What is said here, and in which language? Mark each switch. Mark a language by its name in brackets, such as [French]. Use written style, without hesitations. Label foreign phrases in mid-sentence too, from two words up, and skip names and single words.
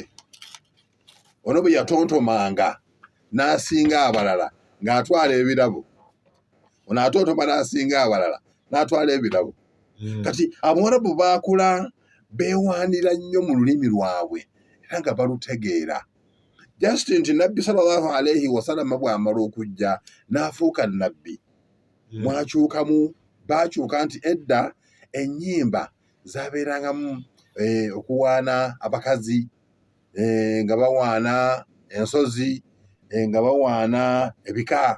[Ganda] Ono bwe yatontomanga n'asinga abalala ng'atwala ebirabo. Ono atontoma n'asinga abalala n'atwala ebirabo. Kati Abawarabu baakula beewaanira nnyo mu lulimi lwabwe era nga balutegeera. Just nti Nabbi [Arabic] صلى الله عليه وسلم [Ganda] bw'amala okujja n'afuuka Nabbi. Baakyuka nti edda ennyimba zaabeerangamu okuwaana abakazi, nga bawaana ensozi, nga bawaana ebika.